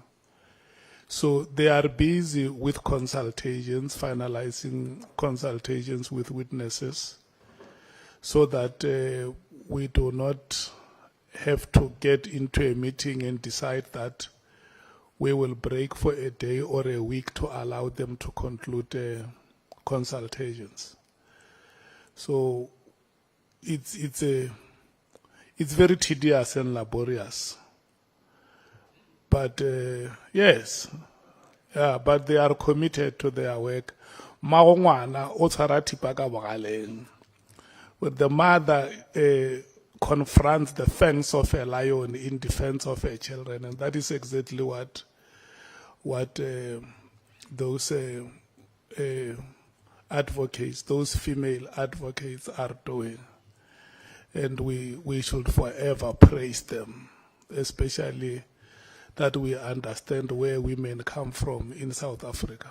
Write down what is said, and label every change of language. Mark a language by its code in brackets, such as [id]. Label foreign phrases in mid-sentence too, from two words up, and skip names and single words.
[en] So they are busy with consultations, finalizing consultations with witnesses, so that we do not have to get into a meeting and decide that we will break for a day or a week to allow them to conclude consultations. So it's very tedious and laborious. But yes, yeah, but they are committed to their work. [tn] Maongwana o tshwara thipa ka bogaleng. [en] When the mother confronts the fangs of a lion in defense of her children, and that is exactly what those advocates, those female advocates, are doing, and we should forever praise them, especially that we understand where women come from in South Africa.